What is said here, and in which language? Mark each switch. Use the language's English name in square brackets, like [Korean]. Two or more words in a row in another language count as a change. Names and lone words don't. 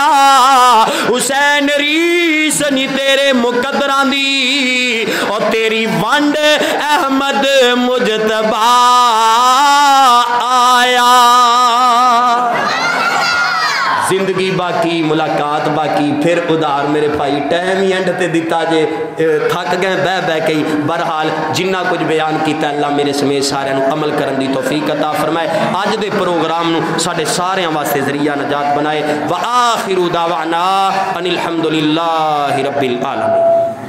[Punjabi] ਹੁਸੈਨ ਰੀਸ ਨੀ ਤੇਰੇ ਮੁਕੱਦਰਾਂ ਦੀ, ਔਰ ਤੇਰੀ ਵੰਡ ਅਹਿਮਦ ਮੁਜਤਬਾ ਆਇਆ। ਜ਼ਿੰਦਗੀ ਬਾਕੀ ਮੁਲਾਕਾਤ ਬਾਕੀ, ਫਿਰ ਉਧਾਰ ਮੇਰੇ ਭਾਈ ਟਾਈਮ ਹੀ ਐਂਡ ਤੇ ਦਿੱਤਾ ਜੇ, ਥੱਕ ਗਏ ਬਹਿ ਬਹਿ ਕੇ। ਬਹਰਹਾਲ ਜਿੰਨਾ ਕੁਝ ਬਯਾਨ ਕੀਤਾ ਅੱਲਾਹ ਮੇਰੇ ਸਮੇਤ सारिਆਂ ਨੂੰ ਅਮਲ ਕਰਨ ਦੀ ਤੌਫ਼ੀਕ ਅਤਾ ਫ਼ਰਮਾਏ। ਅੱਜ ਦੇ ਪ੍ਰੋਗਰਾਮ ਨੂੰ ਸਾਡੇ ਸਾਰਿਆਂ ਵਾਸਤੇ ਜ਼ਰੀਆ ਨਜਾਤ ਬਣਾਏ। [Arabic] وآخر دعوانا أن الحمد لله رب العالمين.